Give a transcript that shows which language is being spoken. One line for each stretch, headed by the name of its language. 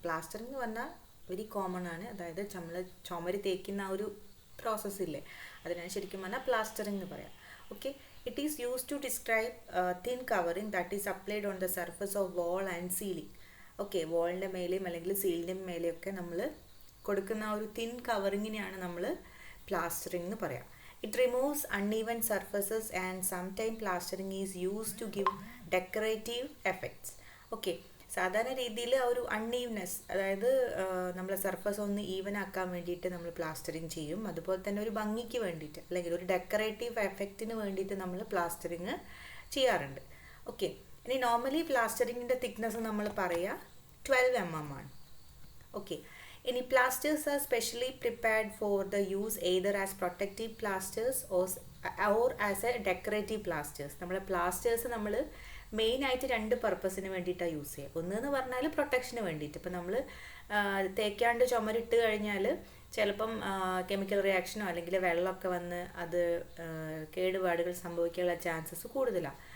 Malayalam: Plastering എന്ന് പറഞ്ഞാൽ very common ആണ്. അതായത് നമ്മൾ ചുമര് തേക്കുന്ന ആ ഒരു പ്രോസസ്സ് ഇല്ലേ, അതിനാണ് ശരിക്കും പറഞ്ഞാൽ പ്ലാസ്റ്ററിംഗ് എന്ന് പറയാം.
English: Okay, it is use to describe thin covering that is applied on the surface of wall and ceiling.
Malayalam: Okay, വാളിൻ്റെ മേലെയും അല്ലെങ്കിൽ സീലിൻ്റെ മേലെയൊക്കെ നമ്മൾ കൊടുക്കുന്ന ആ ഒരു തിൻ കവറിങ്ങിനെയാണ് നമ്മൾ പ്ലാസ്റ്ററിംഗ് എന്ന് പറയാം.
English: It removes uneven surfaces and sometimes plastering is used to give decorative effects.
Malayalam: Okay, സാധാരണ രീതിയിൽ ആ ഒരു അൺഈവ്നെസ്, അതായത് നമ്മളെ സർഫസ് ഒന്ന് ഈവൻ ആക്കാൻ വേണ്ടിയിട്ട് നമ്മൾ പ്ലാസ്റ്ററിങ് ചെയ്യും. അതുപോലെ തന്നെ ഒരു ഭംഗിക്ക് വേണ്ടിയിട്ട് അല്ലെങ്കിൽ ഒരു ഡെക്കറേറ്റീവ് എഫക്റ്റിന് വേണ്ടിയിട്ട് നമ്മൾ പ്ലാസ്റ്ററിങ് ചെയ്യാറുണ്ട്. ഓക്കെ, ഇനി നോർമലി പ്ലാസ്റ്ററിങ്ങിൻ്റെ തിക്നെസ് നമ്മൾ പറയുക 12 mm ആണ്.
English: Okay, any plasters are specially prepared for the use either as protective plasters or as a decorative plasters.
Malayalam: നമ്മളെ പ്ലാസ്റ്റേഴ്സ് നമ്മൾ മെയിനായിട്ട് രണ്ട് പർപ്പസിന് വേണ്ടിയിട്ടാണ് യൂസ് ചെയ്യുക. ഒന്നെന്ന് പറഞ്ഞാൽ പ്രൊട്ടക്ഷന് വേണ്ടിയിട്ട്. ഇപ്പം നമ്മൾ തേക്കാണ്ട് ചുമരിട്ട് കഴിഞ്ഞാൽ ചിലപ്പം കെമിക്കൽ റിയാക്ഷനോ അല്ലെങ്കിൽ വെള്ളമൊക്കെ വന്ന് അത് കേടുപാടുകൾ സംഭവിക്കാനുള്ള ചാൻസസ് കൂടുതലാണ്.